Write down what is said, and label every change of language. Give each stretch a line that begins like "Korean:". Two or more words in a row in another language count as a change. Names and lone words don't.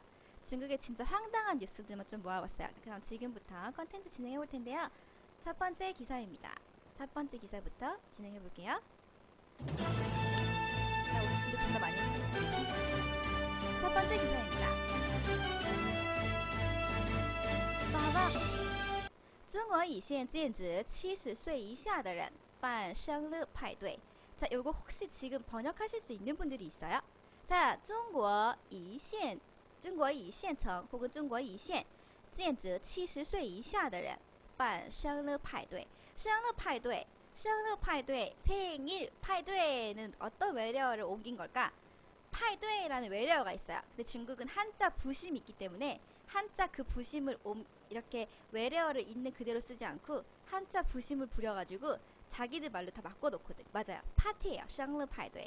Korean: 중국의 진짜 황당한 뉴스들만 좀 모아봤어요. 그럼 지금부터 컨텐츠 진행해 볼 텐데요. 첫 번째 기사입니다. 첫 번째 기사부터 진행해 볼게요. 자, 오늘 진도 존나 많이 했어요. 첫 번째 기사입니다. 빠밤!
Chinese: 中国一线禁止70岁以下的人办生日派对.
Korean: 자, 요거 혹시 지금 번역하실 수 있는 분들이 있어요? 자,
Chinese: 中国一线城 혹은 中国一线禁止70岁以下的人办生日派对. 生日派对,
Korean: 생일 派对는 어떤 외래어를 옮긴 걸까? 파이드웨이라는 외래어가 있어요. 근데 중국은 한자 부심이 있기 때문에 한자 그 부심을 이렇게 외래어를 있는 그대로 쓰지 않고 한자 부심을 부려가지고 자기들 말로 다 바꿔놓거든. 맞아요. 파티예요.
Chinese: 生日派对.